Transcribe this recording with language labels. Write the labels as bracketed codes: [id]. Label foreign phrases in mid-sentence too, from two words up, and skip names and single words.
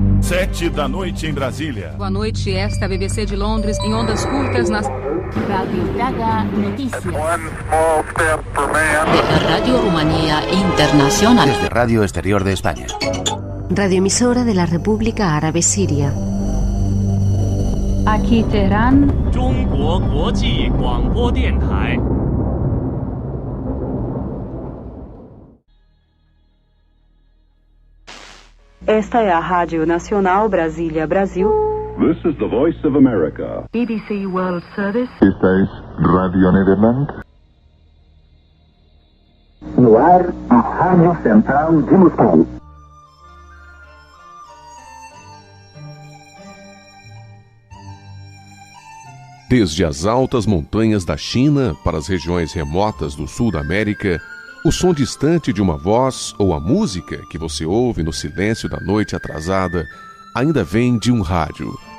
[pt] 7 da noite em Brasília. Boa noite, esta é a BBC de Londres, em ondas curtas nas... [es] Radio Gaga Noticias. De Radio Rumanía Internacional. Desde Radio Exterior de España. Radioemisora de la República Árabe Siria. Aquí Teherán. [pt] Esta é a Rádio Nacional Brasília, Brasil. [en] This is the Voice of America. BBC World Service. [es] Esta es Radio Nederland. [pt] No ar, a Rádio Central de Moscou. Desde as altas montanhas da China para as regiões remotas do sul da América, o som distante de uma voz ou a música que você ouve no silêncio da noite atrasada ainda vem de um rádio.